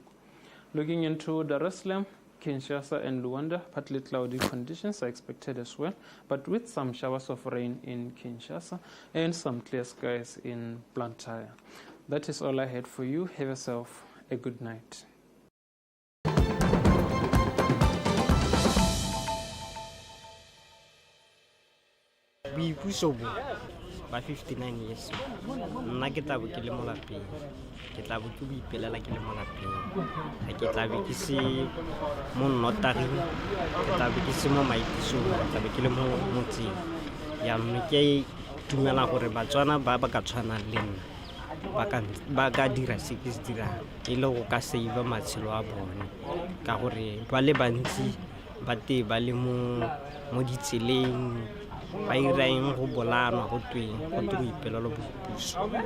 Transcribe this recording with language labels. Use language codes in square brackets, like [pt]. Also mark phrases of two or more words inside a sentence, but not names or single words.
[en] Looking into Dar es Salaam, Kinshasa, and Luanda, partly cloudy conditions are expected as well, but with some showers of rain in Kinshasa and some clear skies in Blantyre. That is all I had for you. Have yourself a good night. [tn] Boipuso bo ba 59 years nna ke tla bo ke le mo lapeng ke tla bo ke bo ipelela ke le mo lapeng ha ke tla be ke se mo notaring ke tla be ke se mo maitisong ke tla be ke le mo motseng ya mme ke dumela gore Batswana ba ka tshwana le nna ba ka dira se ke se dirang e le go ka save matshelo a bone ka gore ba le bantsi ba te ba le mo ditseleng ba ira eng go bolanwa go tweng go ipelelo bopuso.